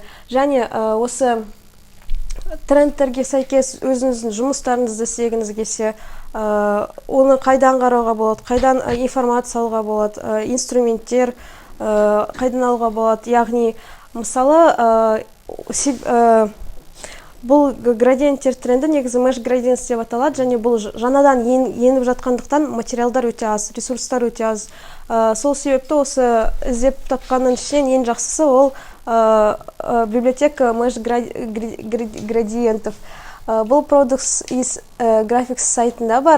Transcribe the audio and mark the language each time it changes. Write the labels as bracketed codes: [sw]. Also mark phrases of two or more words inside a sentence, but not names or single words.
[kk] Және осы трендтерге сәйкес өзіңіздің жұмыстарыңызды істегіңіз келсе, оны қайдан қарауға болады, қайдан информация алуға болады, инструменттер қайдан алуға болады. Яғни мысалы бұл градиенттер тренді негізі [en] mesh gradients [kk] деп аталады және бұл жаңадан еніп жатқандықтан материалдар өте аз, ресурстар өте аз. Сол себепті осы іздеп тапқанның ішінен ең жақсысы ол [ru] библиотека mesh градиентов. [kk] Бұл Products is Graphics сайтында бар.